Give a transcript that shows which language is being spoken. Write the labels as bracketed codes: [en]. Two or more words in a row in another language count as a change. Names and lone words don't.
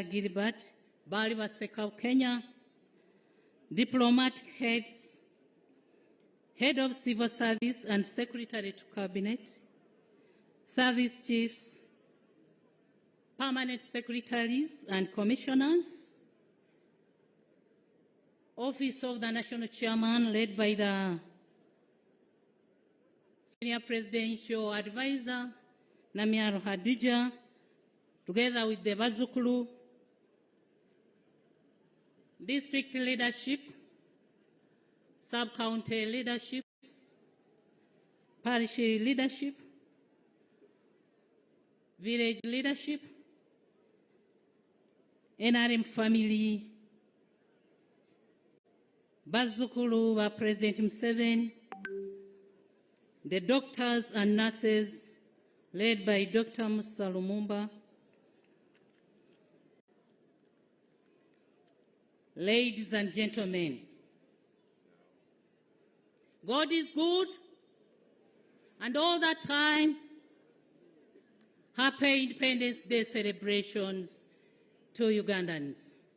[en] Gilbert Balibaseka of Kenya, diplomatic heads, Head of Civil Service and Secretary to Cabinet, Service Chiefs, Permanent Secretaries and Commissioners, Office of the National Chairman led by the Senior Presidential Advisor, Namiaro Hadija, together with the Bazukulu, District Leadership, Sub-County Leadership, Parish Leadership, Village Leadership, NRM Family, [lg] Bazukulu wa [en] President Museveni, the doctors and nurses led by Dr. Musa Lumumba, ladies and gentlemen, God is good, and all that time, happy Independence Day celebrations to Ugandans.